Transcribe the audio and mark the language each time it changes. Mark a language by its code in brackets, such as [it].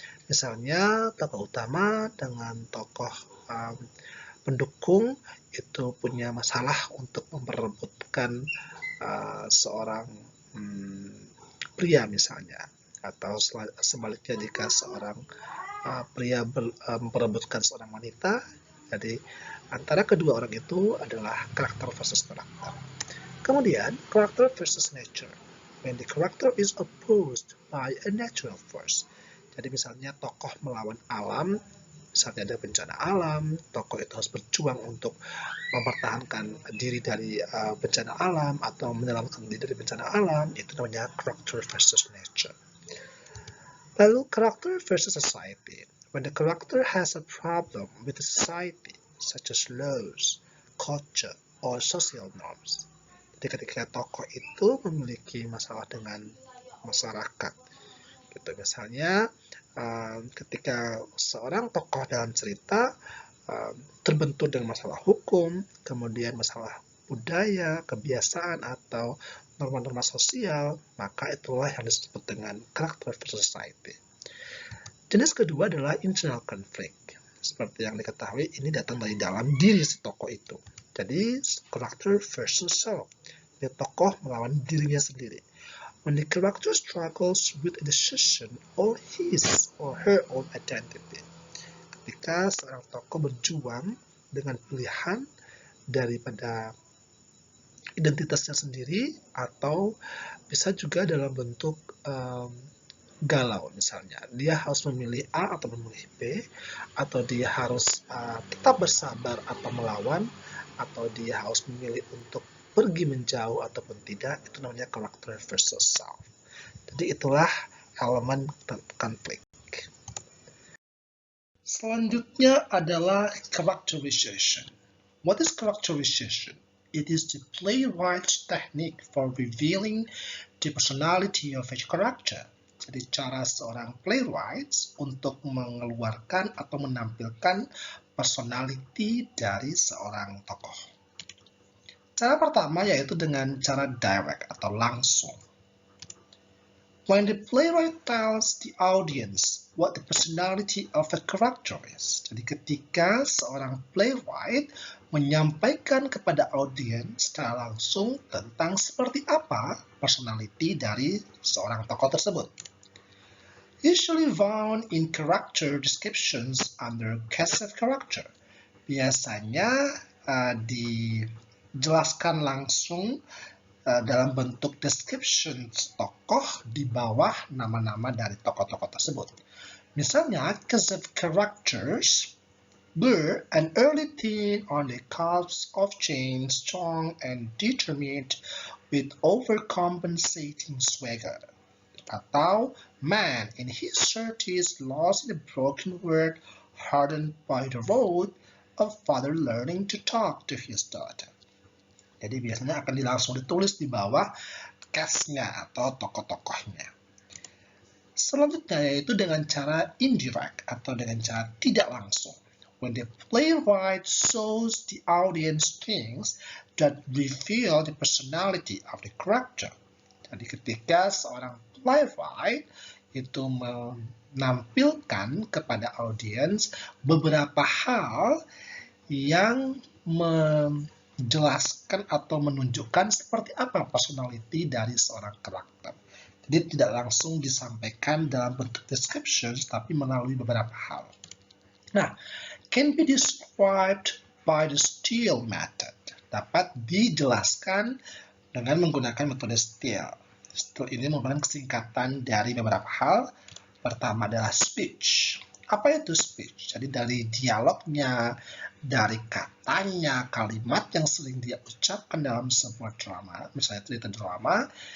[id] Misalnya tokoh utama dengan tokoh pendukung itu punya masalah untuk memperebutkan seorang pria misalnya, atau sebaliknya jika seorang pria memperebutkan seorang wanita. Jadi antara kedua orang itu adalah karakter versus karakter. Kemudian karakter versus nature. [en] When the character is opposed by a natural force. [id] Jadi misalnya tokoh melawan alam, misalnya ada bencana alam, tokoh itu harus berjuang untuk mempertahankan diri dari bencana alam atau menyelamatkan diri dari bencana alam, itu namanya character versus nature. Lalu karakter versus society. [en] When the character has a problem with the society, such as laws, culture, or social norms. [id] Jadi ketika tokoh itu memiliki masalah dengan masyarakat, gitu. Misalnya ketika seorang tokoh dalam cerita terbentur dengan masalah hukum, kemudian masalah budaya, kebiasaan, atau norma-norma sosial, maka itulah yang disebut dengan karakter versus society. Jenis kedua adalah internal conflict. Seperti yang diketahui, ini datang dari dalam diri si tokoh itu. Jadi, character versus self. Dia tokoh melawan dirinya sendiri. [en] When the character struggles with a decision or his or her own identity. [id] Ketika seorang tokoh berjuang dengan pilihan daripada identitasnya sendiri, atau bisa juga dalam bentuk galau, misalnya dia harus memilih A atau memilih B, atau dia harus tetap bersabar atau melawan, atau dia harus memilih untuk pergi menjauh ataupun tidak. Itu namanya character versus self. Jadi itulah elemen konflik. Selanjutnya adalah characterization. [en] What is characterization? It is the playwright's technique for revealing the personality of a character. [id] Jadi cara seorang playwright untuk mengeluarkan atau menampilkan personality dari seorang tokoh. Cara pertama yaitu dengan cara direct atau langsung. [en] When the playwright tells the audience what the personality of a character is. [id] Jadi ketika seorang playwright menyampaikan kepada audiens secara langsung tentang seperti apa personality dari seorang tokoh tersebut. [en] Usually found in character descriptions under cast of character. [id] Biasanya dijelaskan langsung dalam bentuk description tokoh di bawah nama-nama dari tokoh-tokoh tersebut. Misalnya, [en] cast of characters were an early teen on the cusp of change, strong and determined with overcompensating swagger. [id] Atau [en] man in his 30s lost in a broken world, hardened by the road, a father learning to talk to his daughter. [id] Jadi biasanya akan langsung ditulis di bawah cast-nya atau tokoh-tokohnya. Selanjutnya yaitu dengan cara indirect atau dengan cara tidak langsung. [en] When the playwright shows the audience things that reveal the personality of the character. [id] Jadi ketika seorang playwright itu menampilkan kepada audiens beberapa hal yang menjelaskan atau menunjukkan seperti apa personality dari seorang karakter. Jadi tidak langsung disampaikan dalam bentuk descriptions, tapi melalui beberapa hal. [en] Nah, can be described by the Steele method. [id] Dapat dijelaskan dengan menggunakan metode Steele. Steele ini merupakan kesingkatan dari beberapa hal. Pertama adalah speech. Apa itu speech? Jadi dari dialognya, dari katanya, kalimat yang sering dia ucapkan dalam sebuah drama, misalnya cerita drama.